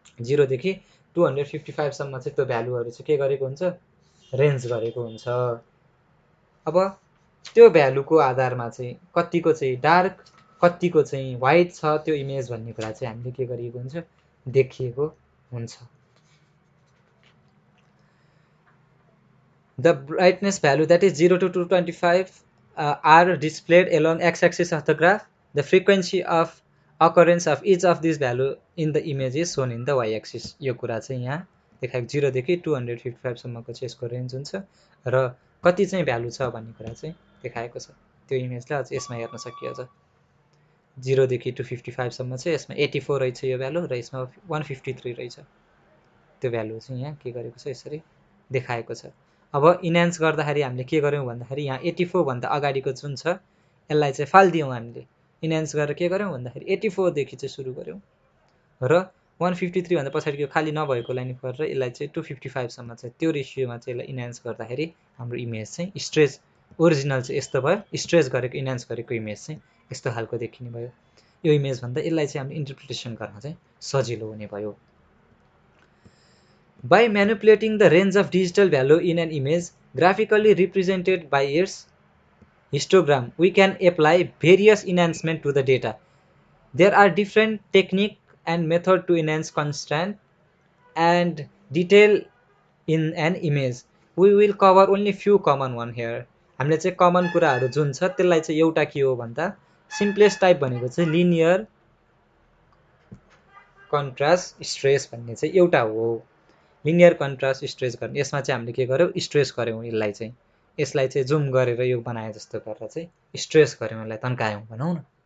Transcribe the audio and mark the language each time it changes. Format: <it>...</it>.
<ne>0 देखि 255 सम्म चाहिँ त्यो भ्यालुहरु चाहिँ के गरेको हुन्छ, रेन्ज गरेको हुन्छ। अब त्यो भ्यालुको आधारमा चाहिँ कतिको चाहिँ डार्क कतिको चाहिँ व्हाइट छ त्यो इमेज भन्ने कुरा चाहिँ हामीले के गरिएको हुन्छ, देखिएको हुन्छ।</ne> <en>The brightness value that is 0 to 225 are displayed along x-axis of the graph. The frequency of occurrence of each of these value in the image is shown in the y-axis.</en> <ne>यो कुरा चाहिँ यहाँ देखाएको 0 देखि 255 सम्मको चाहिँ यसको रेन्ज हुन्छ र कति चाहिँ भ्यालु छ भन्ने कुरा चाहिँ देखाएको छ। त्यो इमेजलाई अझ यसमा हेर्न सकिन्छ। 0 देखि 255 सम्म चाहिँ यसमा 84 रहेछ यो भ्यालु र यसमा 153 रहेछ। त्यो भ्यालु चाहिँ यहाँ के गरेको छ, यसरी देखाएको छ। अब इन्हान्स गर्दाखेरि हामीले के गर्यौं भन्दाखेरि यहाँ 84 भन्दा अगाडिको जुन छ यसलाई चाहिँ फाल्दियौं। हामीले इन्हान्स गरेर के गर्यौं भन्दाखेरि 84 देखि चाहिँ सुरु गर्यौं र 153 भन्दा पछाडिको खाली नभएको लाइन गरेर यसलाई चाहिँ 255 सम्म चाहिँ त्यो रेशियोमा चाहिँ यसलाई इन्हान्स गर्दाखेरि हाम्रो इमेज चाहिँ स्ट्रेच ओरिजिनल चाहिँ यस्तो भयो, स्ट्रेच गरेको इन्हान्स गरेको इमेज चाहिँ यस्तो खालको देखिने भयो। यो इमेज भन्दा यसलाई चाहिँ हामीले इन्टरप्रिटेसन गर्न चाहिँ सजिलो हुने भयो।</ne> <en>By manipulating the range of digital value in an image graphically represented by its histogram, we can apply various enhancement to the data. There are different technique and method to enhance constant and detail in an image. We will cover only few common one here.</en> <ne>हामीले चाहिँ common कुराहरु जुन छ त्यसलाई चाहिँ एउटा के हो भन्दा सिम्पलेस्ट टाइप भनेको चाहिँ लिनियर कन्ट्रास्ट स्ट्रेस भन्ने चाहिँ एउटा हो। लिनियर कन्ट्रास्ट स्ट्रेच गर्ने यसमा चाहिँ हामीले के गर्यौं, स्ट्रेस गर्यौं। यसलाई चाहिँ जुम गरेर यो बनाए जस्तो गरेर चाहिँ स्ट्रेस गर्यौं, यसलाई तन्कायौं भनौं न।</ne>